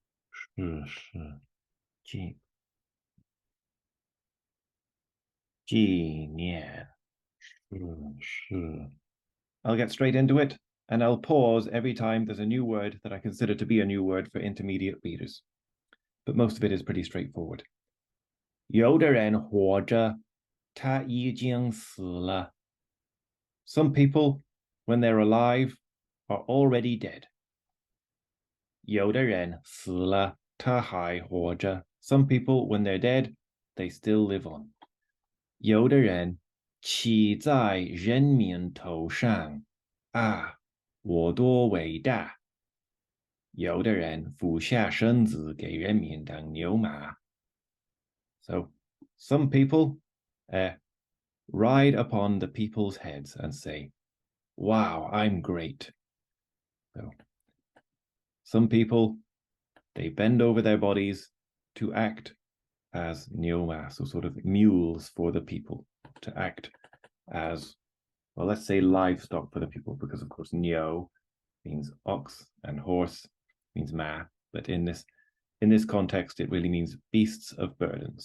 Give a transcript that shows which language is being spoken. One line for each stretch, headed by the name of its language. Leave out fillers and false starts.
Chinese: 逝世纪念逝世.
English: I'll get straight into it, and I'll pause every time there's a new word that I consider to be a new word for intermediate readers. But most of it is pretty straightforward.
Chinese: 有的人活着，他已经死了.
English: Some people, when they're alive, are already dead.
Chinese: 有的人死了，他还活着.
English: Some people, when they're dead, they still live on.
Chinese: 有的人骑在人民头上，啊，我多伟大。有的人俯下身子给人民当牛马.
English: So some people ride upon the people's heads and say, wow, I'm great. So some people, they bend over their bodies to act as nioma, so sort of mules for the people, to act as, well, let's say livestock for the people, because of course nio means ox and horse means ma, but in this context it really means beasts of burden.